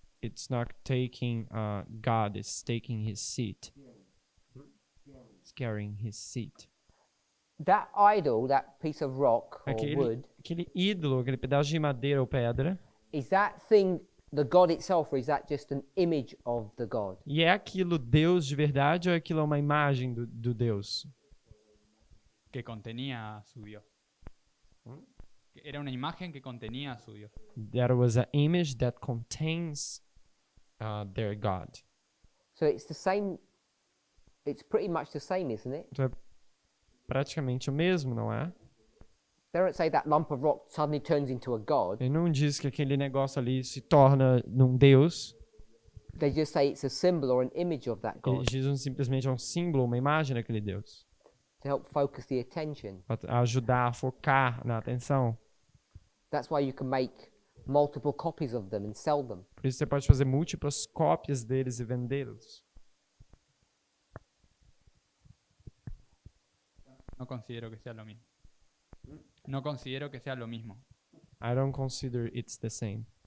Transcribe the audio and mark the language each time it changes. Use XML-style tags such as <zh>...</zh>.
<en>It's not taking God, it's taking his seat. It's carrying his seat. That idol, that piece of rock or wood,</en> <pt>Aquele ídolo, aquele pedaço de madeira ou pedra,</pt> <en>is that thing the God itself, or is that just an image of the God?</en> <pt>e é aquilo Deus de verdade ou aquilo é uma imagem do Deus?</pt> <es>Que contenía a su Dios. Era una imagen que contenía a su Dios.</es> <en>There was an image that contains their God. So it's the same, it's pretty much the same, isn't it?</en> <pt>Então é praticamente o mesmo, não é?</pt> <en>They don't say that lump of rock suddenly turns into a God.</en> <pt>Ele não diz que aquele negócio ali se torna num Deus.</pt> <en>They just say it's a symbol or an image of that</en> <pt>Eles</pt> <en>God</en> <pt>dizem simplesmente é um símbolo, uma imagem daquele Deus.</pt> <en>to help focus the attention.</en> <pt>Para ajudar a focar na atenção.</pt> <en>That's why you can make multiple copies of them and sell them.</en> <pt>Por isso você pode fazer múltiplas cópias deles e vendê-los.</pt> <es>No considero que sea lo mismo. No considero que sea lo mismo.</es> <en>I don't consider it's the same.</en>